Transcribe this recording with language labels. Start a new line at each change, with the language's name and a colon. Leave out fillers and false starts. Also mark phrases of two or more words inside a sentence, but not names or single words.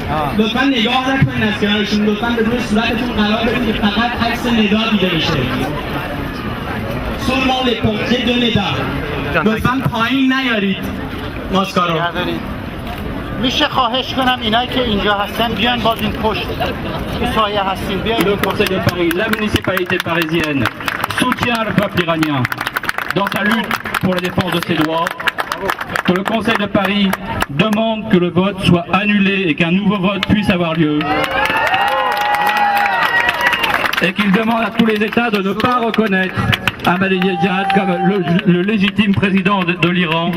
Persian: لطفا نگاه نکنین از کنارشون، لطفا به روی صورتتون قرار بدین که فقط عکس ندا دیده بشه.
French: Seulement les portraits de ندا.
Persian: لطفا پایین نیارید ماسکا رو. میشه خواهش کنم اینایی که اینجا هستن بیان باز این پشت تو سایه هستین بیاین.
French: Le Conseil de Paris, la municipalité parisienne soutient le peuple iranien dans sa lutte pour la défense de ses droits. Que le Conseil de Paris demande que le vote soit annulé et qu'un nouveau vote puisse avoir lieu. Et qu'il demande à tous les États de ne pas reconnaître Ahmadinejad comme le légitime président de l'Iran.